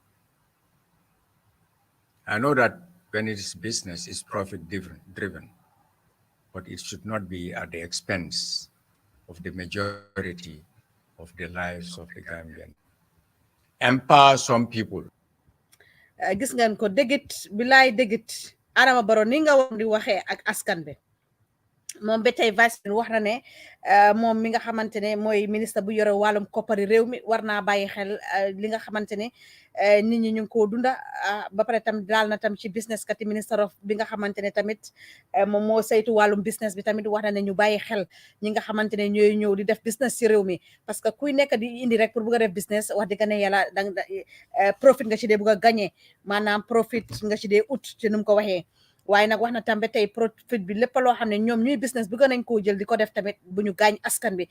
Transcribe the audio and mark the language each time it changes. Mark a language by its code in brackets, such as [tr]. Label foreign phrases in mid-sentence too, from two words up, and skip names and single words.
[en] I know that when it is business, it's profit-driven, but it should not be at the expense of the majority of the lives of the Gambian. Empower some people. [wo] Gis ngeen ko dégit bilaay dégit Adama Barrow ni nga war di waxee ak askan bi moom ba tey [fr] vice président [wo] wax na ne moom mi nga xamante ne mooy ministre bu yore wàllum koppari réew mi war naa bàyyi xel li nga xamante ne nit ñi ñu ngi koo dunda ba pare tam daal na tam ci business kati [en] minister of [wo] bi nga xamante ne tamit moom moo saytu wàllum business bi tamit wax na ne ñu bàyyi xel ñi nga xamante ne ñooy ñëw di def business ci réew mi [fr] parce que [wo] kuy nekk di indi rek pour bugg a def business wax dëgg ne yàlla danga profit nga ci dee bugg a gagné maanaam profit nga ci dee ut ci nu mu ko waxee waaye nag wax na tambe tey profit bi lépp loo xam ne ñoom ñuy business bëgg nañ koo jël di ko def tamit bu ñu gaañ askan bi